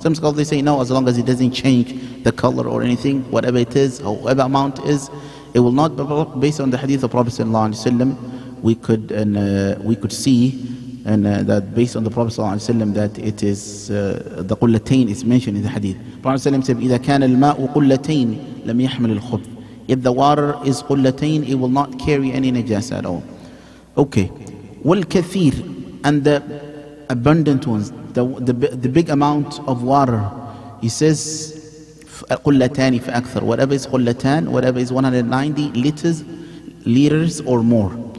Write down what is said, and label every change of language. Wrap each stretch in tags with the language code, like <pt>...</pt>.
<en>Some scholars, they say no, as long as it doesn't change the color or anything, whatever it is, however amount it is, it will not be based on the hadith of Prophet sallallahu alaihi wasallam. We could see that based on the Prophet ﷺ, that it is the qullatain is mentioned in the hadith. Prophet ﷺ said,</en> <ar>إِذَا كَانَ الْمَاءُ قُلَّتَيْنِ لَمْ يَحْمِلِ الْخُبْثِ.</ar> <en>If the water is qullatain, it will not carry any najasa at all. Okay. وَالْكَثِير, and the abundant ones, the big amount of water. He says,</en> <ar>قُلَّتَانِ فَأَكْثَرُ.</ar> <en>Whatever is qullatan, whatever is 190 liters or more.</en>